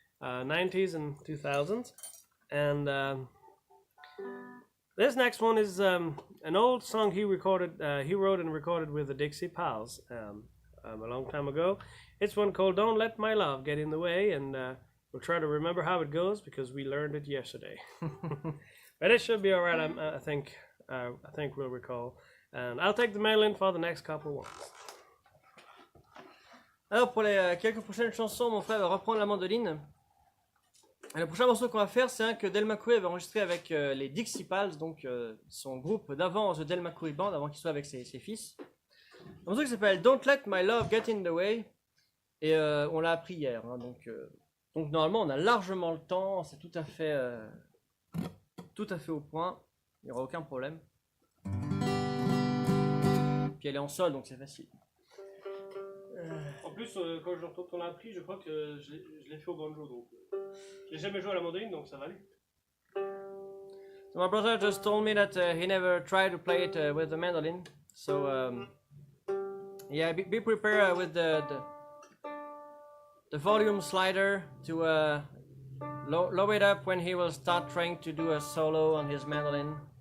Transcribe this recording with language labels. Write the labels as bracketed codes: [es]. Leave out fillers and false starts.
[en] 90s and 2000s. And this next one is an old song he wrote and recorded with the Dixie Pals a long time ago. It's one called "Don't Let My Love Get in the Way," and we'll try to remember how it goes because we learned it yesterday. But it should be all right. I think we'll recall. And I'll take the mandolin for the next couple ones. [fr] Alors pour les quelques prochaines chansons, mon frère va reprendre la mandoline. Et le prochain morceau qu'on va faire, c'est un que Del McCoury avait enregistré avec les Dixie Pals, donc son groupe d'avant, The Del McCoury Band, avant qu'il soit avec ses fils. Un morceau qui s'appelle Don't Let My Love Get in the Way. Et on l'a appris hier, hein, donc normalement on a largement le temps, c'est tout à fait au point, il n'y aura aucun problème. Puis elle est en sol, donc c'est facile. En plus, quand on l'a appris, je crois que je l'ai fait au banjo, donc j'ai jamais joué à la mandoline, donc ça va aller. [en] So my brother just told me that he never tried to play it with the mandolin, so yeah, be prepared with the volume slider to lower it up when he will start trying to do a solo on his mandolin.